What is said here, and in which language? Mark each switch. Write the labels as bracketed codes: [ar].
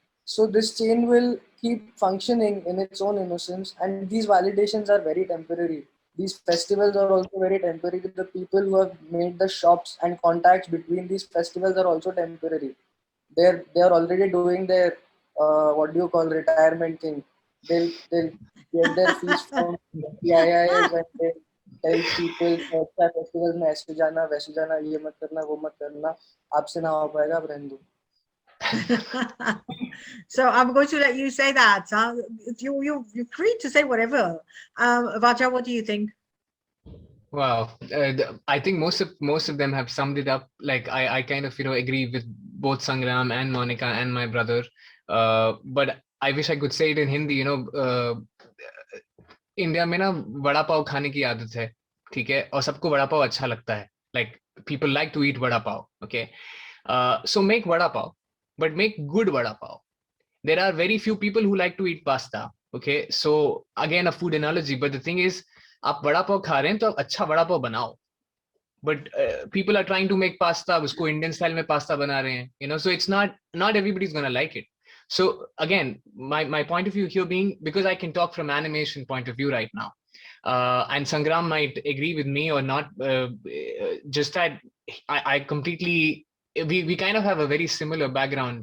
[en] So this chain will keep functioning in its own innocence, and these validations are very temporary. These festivals are also very temporary. The people who have made the shops and contacts between these festivals are also temporary. They're already doing their what do you call retirement thing. They'll get their fees from PIIs, and they tell people [hi] festivals में ऐसे जाना वैसे जाना ये मत करना वो मत करना आपसे ना हो पाएगा अब रहने दो. [en] So I'm going to let you say that. You're free to say whatever. Vajra, what do you think? Wow, I think most of them have summed it up. Like I kind of agree with both Sangram and Monika and my brother. But I wish I could say it in Hindi. [hi] India में ना वड़ा पाव खाने की आदत है, ठीक है, और सबको वड़ा पाव अच्छा लगता है. [en] Like people like to eat vada pav. Okay, so make vada pav, but make good vada pav. There are very few people who like to eat pasta. Okay, so again a food analogy, but the thing is, [hi] आप वड़ा पाव खा रहे हैं तो आप अच्छा वड़ा पाव बनाओ. [en] But people are trying to make pasta, [hi] उसको Indian style में pasta बना रहे हैं, [en] so it's not everybody's gonna like it. So again, my point of view here being, because I can talk from animation point of view right now, and Sangram might agree with me or not, just that I completely, we kind of have a very similar background.